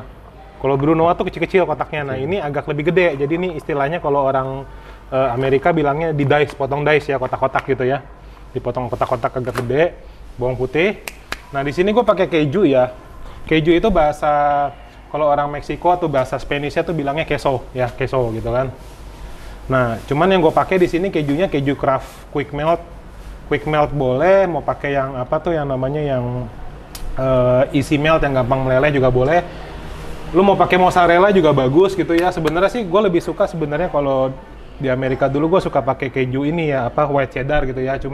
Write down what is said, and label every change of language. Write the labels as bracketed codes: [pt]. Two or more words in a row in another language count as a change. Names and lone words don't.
[id] Kalau brunoise tuh kecil-kecil kotaknya, nah ini agak lebih gede. Jadi ini istilahnya kalau orang Amerika bilangnya di dice, potong dice ya, kotak-kotak gitu ya. Dipotong kotak-kotak agak gede, bawang putih. Nah di sini gue pakai keju ya. Keju itu bahasa, kalau orang Meksiko atau bahasa Spanishnya tuh bilangnya queso ya, queso gitu kan. Nah, cuman yang gue pakai di sini kejunya keju Kraft Quick Melt. Quick Melt boleh, mau pakai yang apa tuh yang namanya yang Easy Melt yang gampang meleleh juga boleh. Lu mau pakai mozzarella juga bagus gitu ya. Sebenarnya sih gue lebih suka sebenarnya kalau di Amerika dulu gue suka pakai keju ini ya, apa [en] white cheddar [id] gitu ya.